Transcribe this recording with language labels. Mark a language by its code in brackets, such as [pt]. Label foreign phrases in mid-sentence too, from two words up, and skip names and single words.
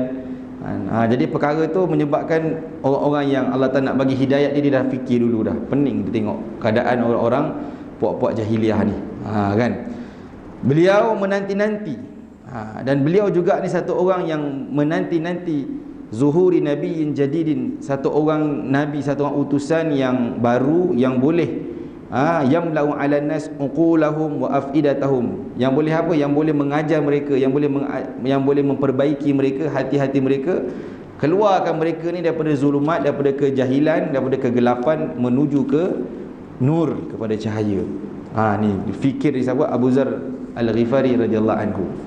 [ms] Jadi perkara tu menyebabkan orang-orang yang Allah Ta'ala nak bagi hidayat dia dah fikir dulu dah, pening dia tengok keadaan orang-orang puak-puak jahiliah ni. Kan, beliau menanti-nanti, dan beliau juga ni satu orang yang menanti-nanti [ar] ظهور نبي جديد, [ms] satu orang nabi, satu orang utusan yang baru, yang boleh [ar] يملأ على الناس عقولهم وأفئدتهم, [ms] yang boleh apa, yang boleh mengajar mereka, yang boleh memperbaiki mereka, hati-hati mereka, keluarkan mereka ni daripada zulumat, daripada kejahilan, daripada kegelapan, menuju ke nur, kepada cahaya. Ni fikir di sahabat Abu Dzar Al-Ghifari [ar] رضي الله عنه.